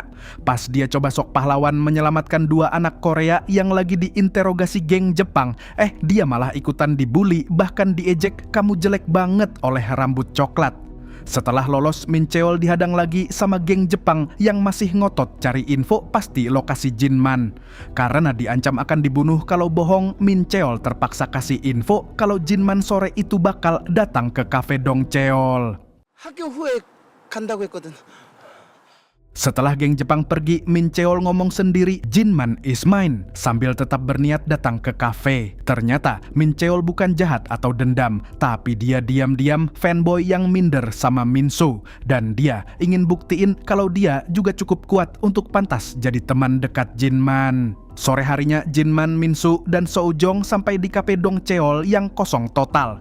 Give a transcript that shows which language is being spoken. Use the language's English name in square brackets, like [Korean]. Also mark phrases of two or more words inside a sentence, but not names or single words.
[Indonesian] Pas dia coba sok pahlawan menyelamatkan 2 anak Korea yang lagi diinterogasi geng Jepang, dia malah ikutan dibully, bahkan diejek kamu jelek banget oleh rambut coklat. Setelah lolos, Min Cheol dihadang lagi sama geng Jepang yang masih ngotot cari info pasti lokasi Jinman. Karena diancam akan dibunuh kalau bohong, Min Cheol terpaksa kasih info kalau Jinman sore itu bakal datang ke cafe Dong Cheol. [Korean] 학교 후에 간다고 했거든. [Indonesian] Setelah geng Jepang pergi, Min Cheol ngomong sendiri, [English] Jinman is mine, [Indonesian] sambil tetap berniat datang ke kafe. Ternyata, Min Cheol bukan jahat atau dendam, tapi dia diam-diam fanboy yang minder sama Minsu. Dan dia ingin buktiin kalau dia juga cukup kuat untuk pantas jadi teman dekat Jinman. Sore harinya, Jinman, Minsu, dan Sojong sampai di cafe Dong Cheol yang kosong total.